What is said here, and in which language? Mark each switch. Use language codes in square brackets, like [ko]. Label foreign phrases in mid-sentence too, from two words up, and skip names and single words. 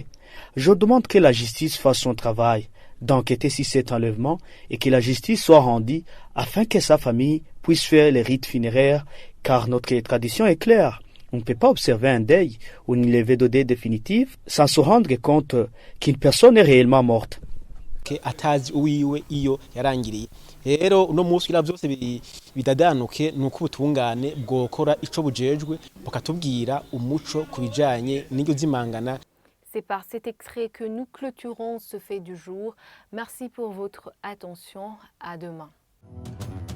[fr] Je demande que la justice fasse son travail d'enquêter sur cet enlèvement et que la justice soit rendue afin que sa famille puisse faire les rites funéraires, car notre tradition est claire. On ne peut pas observer un deuil ou une levée de deuil définitive sans se rendre compte qu'une personne est réellement morte. [rn] Atazi uwiwe iyo yarangiriye rero uno munsi kugira byose bidadanuke nuko ubutungane bwokora ico bujejwe bukatubwira umuco kubijanye n'iryo zimangana. [fr] C'est par cet extrait que nous clôturons ce fait du jour. Merci pour votre attention. À demain.